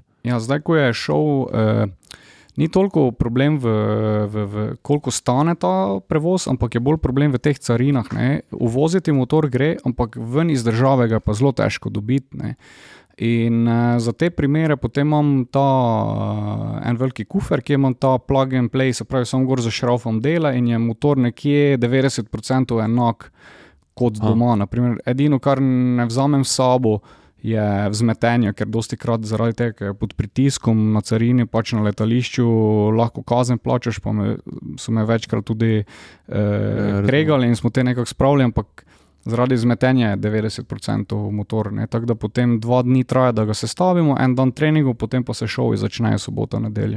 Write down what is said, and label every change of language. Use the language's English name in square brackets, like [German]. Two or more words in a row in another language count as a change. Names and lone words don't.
[Slovenian] Ja, zdaj, ko je šel, ni toliko problem koliko stane ta prevoz, ampak je bolj problem v teh carinah, ne. Uvoziti motor gre, ampak ven iz države ga pa zelo težko dobiti, ne. In za te primere potem imam en veliki kufer, ki imam ta [English] plug and play, [Slovenian] se pravi, sam gor zašraufam dela in je motor nekje 90% enak kot doma. Naprimer, edino, kar ne vzamem s sabo, je vzmetenje, ker dostikrat zaradi tega pod pritiskom na carini, pač na letališču lahko kazen plačaš, pa so me večkrat tudi kregali in smo te nekako spravili, ampak zaradi vzmetenja je 90% motor, ne, tako da potem 2 dni traja, da ga sestavimo, en dan treningov, potem pa se šovi začnejo sobota, nedelja.